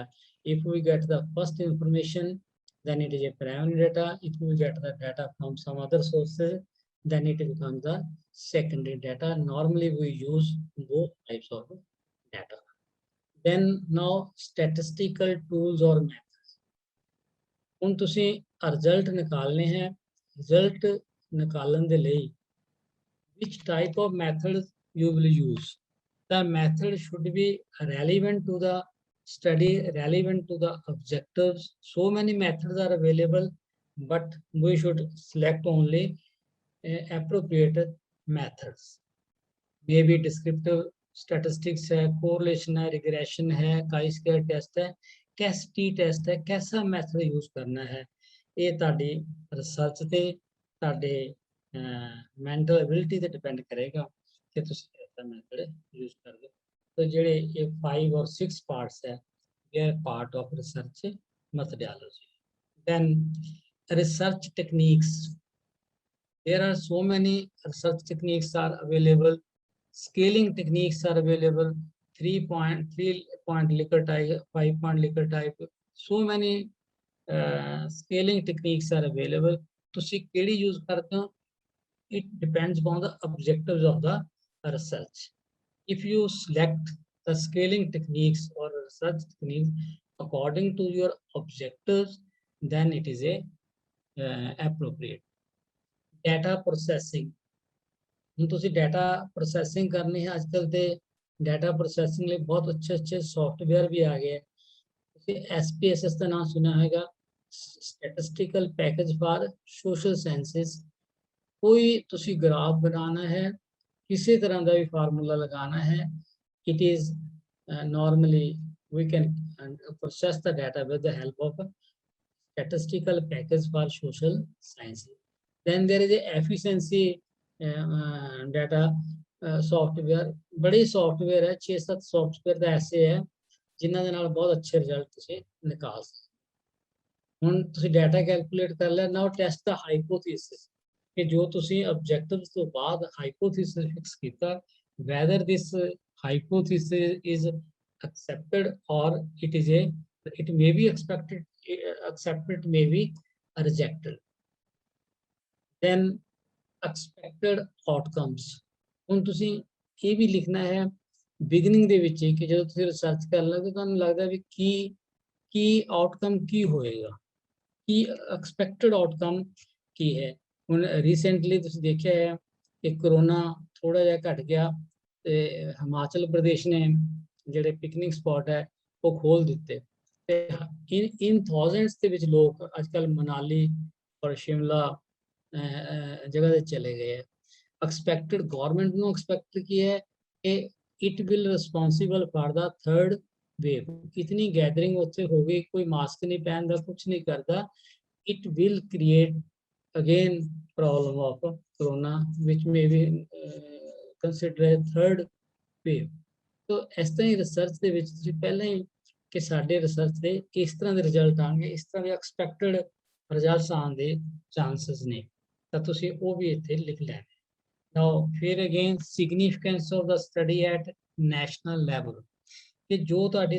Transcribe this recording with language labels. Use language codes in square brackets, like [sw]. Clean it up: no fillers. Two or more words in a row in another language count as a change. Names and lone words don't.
[en] if we get the first information then it is a primary data if we get the data from some other sources then it becomes the secondary data। normally we use both types of data। then now statistical tools or methods [pa] ਹੁਣ ਤੁਸੀਂ ਰਿਜ਼ਲਟ ਨਿਕਾਲਨੇ ਹੈ ਰਿਜ਼ਲਟ ਨਿਕਾਲਣ ਦੇ ਲਈ [en] which type of method you will use। the method should be relevant to the study relevant to the objectives। so many methods are available but we should select only appropriate methods। maybe descriptive statistics [pa] है correlation है regression है [en] chi-square test [pa] है कैसिटी टेस्ट है [hi] कैसा मैथड यूज करना है ये [pa] ਤੁਹਾਡੀ ਰਿਸਰਚ ਤੇ ਤੁਹਾਡੇ [en] mental ability [pa] ਤੇ ਡਿਪੈਂਡ ਕਰੇਗਾ ਕਿ ਤੁਸੀਂ ਕਿਹੜਾ [en] method use [pa] ਕਰਦੇ ਹੋ। [en] तो [pa] ਜਿਹੜੇ ਇਹ 5 और 6 ਪਾਰਟਸ ਹੈ [en] they are part of research methodology। then research techniques there are so many research techniques are available scaling techniques are available 3 point Likert type 5 point Likert type so many scaling techniques are available। [pa] ਤੁਸੀਂ ਕਿਹੜੀ ਯੂਜ਼ ਕਰਦੇ ਹੋ [en] it depends upon the objectives of the research। if you select the scaling techniques or research techniques according to your objectives then it is a appropriate। data processing [pa] ਹੁਣ ਤੁਸੀਂ [en] data processing [pa] ਕਰਨੀ ਹੈ ਅੱਜਕੱਲ ਤੇ [en] data processing [pa] ਲਈ ਬਹੁਤ ਅੱਛੇ ਸੌਫਟਵੇਅਰ ਵੀ ਆ ਗਏ। ਤੁਸੀਂ SPSS ਦਾ ਨਾਮ ਸੁਣਿਆ ਹੋਵੇਗਾ ਸਟੈਟਿਸਟੀਕਲ ਪੈਕੇਜ ਫਾਰ ਸੋਸ਼ਲ ਸਾਇੰਸਿਸ। ਕੋਈ ਤੁਸੀਂ ਗ੍ਰਾਫ ਬਣਾਉਣਾ ਹੈ ਕਿਸੇ ਤਰ੍ਹਾਂ ਦਾ ਵੀ ਫਾਰਮੂਲਾ ਲਗਾਉਣਾ ਹੈ [en] it is normally we can process the data with the help of statistical package for social sciences। then there is a efficiency data software [pa] ਬੜੇ ਸੌਫਟਵੇਅਰ ਹੈ 6-7 ਸੌਫਟਵੇਅਰ ਦਾ ਐਸੇ ਹੈ ਜਿਨ੍ਹਾਂ ਦੇ ਨਾਲ ਬਹੁਤ ਅੱਛੇ ਰਿਜ਼ਲਟ ਤੁਸੀਂ ਨਿਕਾਲ ਸਕਦੇ। ਹੁਣ ਤੁਸੀਂ [en] data calculate [pa] ਕਰ ਲਿਆ [en] now test [pa] ਦਾ ਹਾਈਪੋਥੀਸਿਸ ਕਿ ਜੋ ਤੁਸੀਂ ਆਬਜੈਕਟਿਵਸ ਤੋਂ ਬਾਅਦ ਹਾਈਪੋਥੀਸਿਸ ਫਿਕਸ ਕੀਤਾ [en] whether this hypothesis is accepted or it may be accepted may be rejected। then expected outcomes [pa] ਹੁਣ ਤੁਸੀਂ ਇਹ ਵੀ ਲਿਖਣਾ ਹੈ ਬਿਗਨਿੰਗ ਦੇ ਵਿੱਚ ਕਿ ਜਦੋਂ ਤੁਸੀਂ ਰਿਸਰਚ ਕਰ ਲਓਗੇ ਤੁਹਾਨੂੰ ਲੱਗਦਾ ਵੀ ਕੀ ਆਊਟਕਮ ਕੀ ਹੋਏਗਾ ਕੀ [en] expected outcome [pa] ਕੀ ਹੈ। ਹੁਣ ਰੀਸੈਂਟਲੀ ਤੁਸੀਂ ਦੇਖਿਆ ਹੈ ਕਿ ਕਰੋਨਾ ਥੋੜਾ ਜਿਹਾ ਘਟ ਗਿਆ ਤੇ ਹਿਮਾਚਲ ਪ੍ਰਦੇਸ਼ ਨੇ ਜਿਹੜੇ [en] picnic spot [pa] ਹੈ ਉਹ ਖੋਲ ਦਿੱਤੇ ਤੇ [en] in thousands [pa] ਦੇ ਵਿੱਚ ਲੋਕ ਅੱਜਕੱਲ ਮਨਾਲੀ ਔਰ ਸ਼ਿਮਲਾ ਜਗ੍ਹਾ ਤੇ ਚਲੇ ਗਏ ਹੈ [en] expected government [pa] ਨੂੰ ਐਕਸਪੈਕਟ ਕੀ ਹੈ ਕਿ [en] it will responsible for the third wave [pa] ਇਤਨੀ ਗੈਦਰਿੰਗ ਉੱਥੇ ਹੋ ਗਈ ਕੋਈ ਮਾਸਕ ਨਹੀਂ ਪਹਿਨਦਾ ਕੁਝ ਨਹੀਂ ਕਰਦਾ [en] it will create again problem of corona which may be considered a third wave [pa] तो ਇਸ ਤਰ੍ਹਾਂ ਹੀ ਰਿਸਰਚ ਦੇ ਵਿੱਚ ਤੁਸੀਂ ਪਹਿਲਾਂ ਹੀ ਕਿ ਸਾਡੇ ਰਿਸਰਚ ਦੇ ਇਸ ਤਰ੍ਹਾਂ ਦੇ ਰਿਜ਼ਲਟ ਆਣਗੇ ਇਸ ਤਰ੍ਹਾਂ ਦੇ [en] expected results [pa] ਆਉਣ ਦੇ ਚਾਂਸਸ ਨੇ ਤਾਂ ਤੁਸੀਂ ਉਹ ਵੀ ਇੱਥੇ ਲਿਖ ਲੈਣੇ ਨਾਓ ਫਿਰ ਅਗੇਨ [en] significance of the study at national level [pa] ਕਿ ਜੋ ਤੁਹਾਡੀ